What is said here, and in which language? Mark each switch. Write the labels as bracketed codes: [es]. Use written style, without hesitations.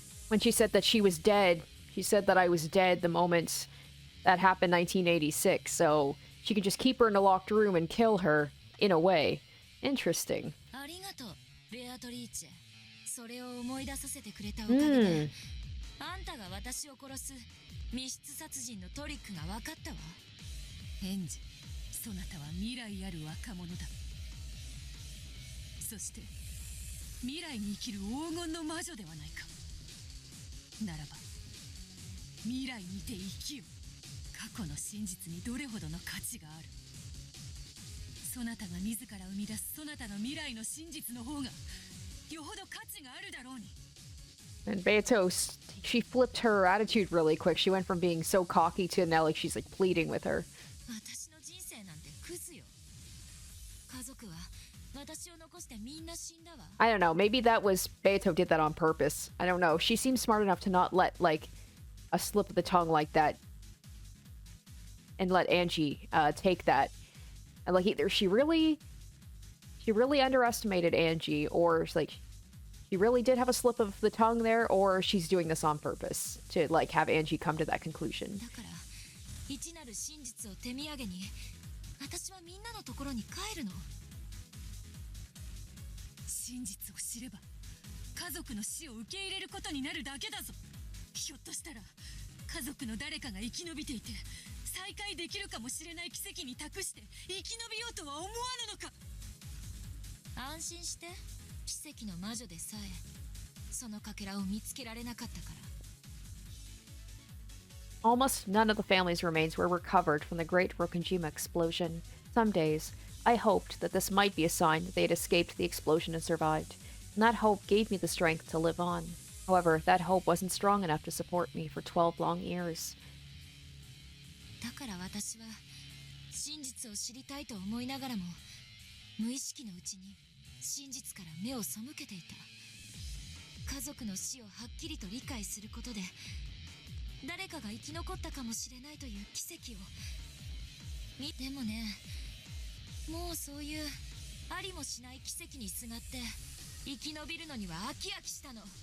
[en] When she said that she was dead, she said that I was dead the moment that happened 1986, so she could just keep her in a locked room and kill her, in a way. Interesting. [ja] ありがとう、ベアトリーチェ。それを思い出させてくれたおかげで、 Hmm. あんたが私を殺す密室殺人のトリックが分かったわ。エンジ、そなたは未来ある若者だ。そして未来に生きる黄金の魔女ではないか。ならば未来にて生きよ。過去の真実にどれほどの価値がある。そなたが自ら生み出すそなたの未来の真実の方がよほど価値があるだろうに。 [en] And Beato, she flipped her attitude really quick. She went from being so cocky to now like she's like pleading with her. [ja] 私の人生なんてクズよ。家族は私を残してみんな死んだわ。 [en] I don't know. Maybe that was Beato did that on purpose. I don't know. She seems smart enough to not let like a slip of the tongue like that and let Angie take that. And like either she really underestimated Angie, or like she really did have a slip of the tongue there, or she's doing this on purpose to like have Angie come to that conclusion. [ja] だから一なる真実を手土産に私はみんなのところに帰るの。真実を知れば家族の死を受け入れることになるだけだぞ。ひょっとしたら家族の誰かが生き延びていて再会できるかもしれない奇跡に託して生き延びようとは思わぬのか。安心して、奇跡の魔女でさえそのかけらを見つけられなかったから。 [en] Almost none of the family's remains were recovered from the great Rokenjima explosion. Some days, I hoped that this might be a sign that they had escaped the explosion and survived, and that hope gave me the strength to live on. However, that hope wasn't strong enough to support me for 12 long years. [ja] だから私は真実を知りたいと思いながらも無意識のうちに真実から目を背けていた。家族の死をはっきりと理解することで誰かが生き残ったかもしれないという奇跡をでもね、もうそういうありもしない奇跡にすがって生き延びるのには飽き飽きしたの。